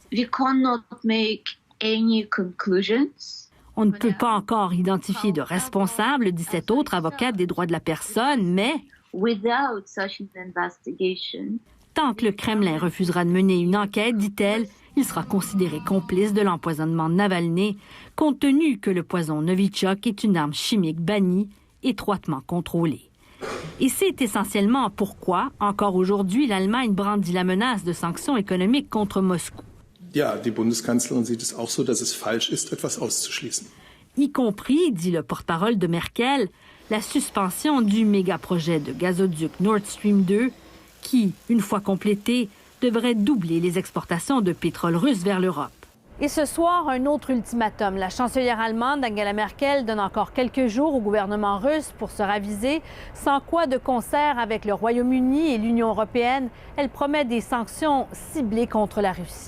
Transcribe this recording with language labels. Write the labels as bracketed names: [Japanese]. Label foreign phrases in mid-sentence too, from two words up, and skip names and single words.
[French] On ne peut pas encore identifier de responsable, dit cette autre avocate des droits de la personne, mais tant que le Kremlin refusera de mener une enquête, dit-elle, il sera considéré complice de l'empoisonnement de Navalny, compte tenu que le poison Novichok est une arme chimique bannie, étroitement contrôlée. Et c'est essentiellement pourquoi, encore aujourd'hui, l'Allemagne brandit la menace de sanctions économiques contre Moscou. [German] Ja, die Bundeskanzlerin sieht es auch so, dass es falsch ist, etwas auszuschließen. [French] Y compris, dit le porte-parole de Merkel, la suspension du méga-projet de gazoduc Nord Stream 2 qui, une fois complété, devrait doubler les exportations de pétrole russe vers l'Europe. Et ce soir, un autre ultimatum. La chancelière allemande Angela Merkel donne encore quelques jours au gouvernement russe pour se raviser, sans quoi, de concert avec le Royaume-Uni et l'Union européenne, elle promet des sanctions ciblées contre la Russie.